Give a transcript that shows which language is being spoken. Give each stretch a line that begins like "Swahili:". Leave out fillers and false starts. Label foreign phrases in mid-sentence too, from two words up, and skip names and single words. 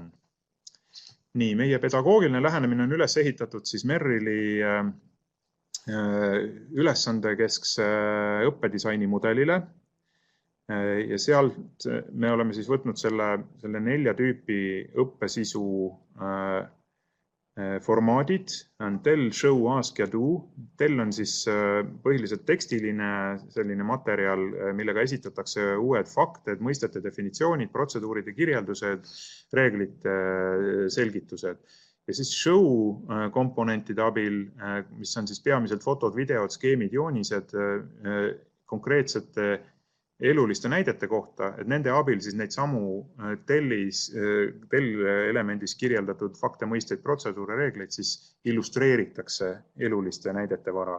Estonian: Nii, meie pedagoogiline lähenemine on üles ehitatud siis Merrili ülesandekeskse õppedisaini mudelile. Ja sealt me oleme siis võtnud selle 4 tüüpi õppesisu formaadid on
English: tell, show, ask
Estonian: ja do. Tell on siis põhiliselt tekstiline selline materjal, millega esitatakse uued fakted, mõistete definitsioonid, protseduuride kirjeldused, reeglite selgitused. Ja siis show komponentide abil, mis on siis peamiselt fotod, videod, skeemid, joonised konkreetsete eluliste näidete kohta, et nende abil siis neid samu tell-elemendis kirjeldatud fakte, mõisteid, protseduure, reegleid siis illustreeritakse eluliste näidete varal.